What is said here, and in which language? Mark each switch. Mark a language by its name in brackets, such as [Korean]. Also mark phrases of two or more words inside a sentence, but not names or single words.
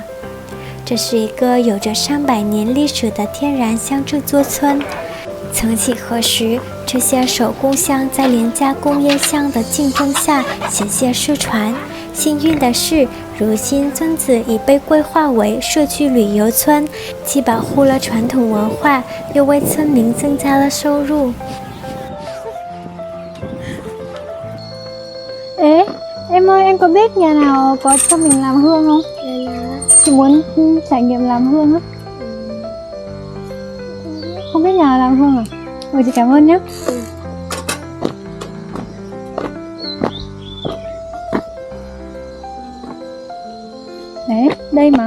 [Chinese] 这是一个有着300年历史的天然香制作村， 曾几何时，这些手工香在廉价工业香的竞争下险些失传。幸运的是，如今村子已被规划为社区旅游村，既保护了传统文化，又为村民增加了收入。 [Vietnamese] Ê, em ơi, em có biết nhà nào có cho mình làm hương không? Chị muốn trải nghiệm làm hương á. Không biết nhà nào làm hương à? Ừ, chị cảm ơn nhé. Đấy, đây mà.